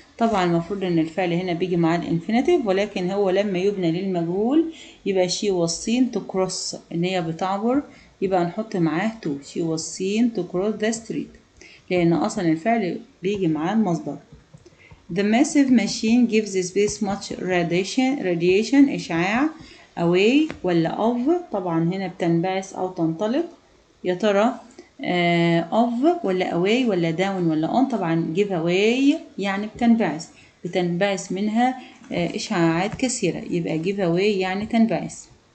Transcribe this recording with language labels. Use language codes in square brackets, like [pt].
[ar] طبعا المفروض ان الفعل هنا بيجي مع الانفينيتيف، ولكن هو لما يبنى للمجهول يبقى [en] she was seen to cross [ar] ان هي بتعبر، يبقى نحط معاه to. [en] she was seen to cross the street [ar] لان اصلا الفعل بيجي معاه المصدر. [en] The massive machine gives space much radiation إشعاع. away ولا of. [ar] طبعا هنا بتنبعث أو تنطلق. يا ترى of ولا away ولا down ولا on. طبعا [en] give away [ar] يعني بتنبعث منها إشعاعات كثيرة، يبقى give away يعني تنبعث.